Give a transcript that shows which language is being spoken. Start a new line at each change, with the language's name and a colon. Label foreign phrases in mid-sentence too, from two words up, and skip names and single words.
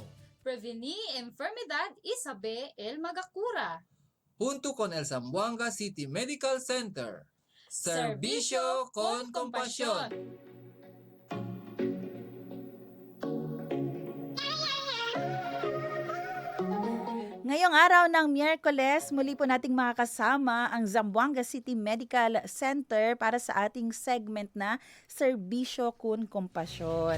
Chavacano: Prevenir enfermedad y saber el magacura. junto con el Zamboanga City Medical Center. Servicio con compasión.
Filipino: Ngayong araw ng Miyerkules, muli po nating makakasama ang Zamboanga City Medical Center para sa ating segment na Serbisyo kun Kompasyon.